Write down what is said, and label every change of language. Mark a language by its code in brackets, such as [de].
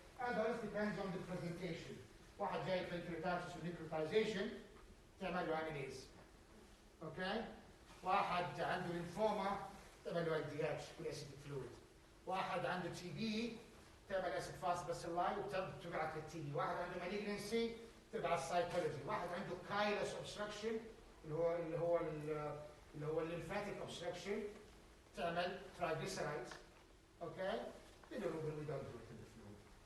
[en] Others depends on the presentation. [ar] واحد جاي [en] pancreatitis with necrotization [ar] تعمل له [en] amylase. Okay? [ar] واحد عنده lymphoma تعمل له [en] LDH acidic fluid. [ar] واحد عنده TB تعمل [en] acid fast bacilli [ar] وتبعت للTB. واحد عنده malignancy تبعت cytology. واحد عنده [en] chylous obstruction [ar] اللي هو [en] lymphatic obstruction [ar] تعمل [en] triglycerides. Okay? We don't do it in the fluid.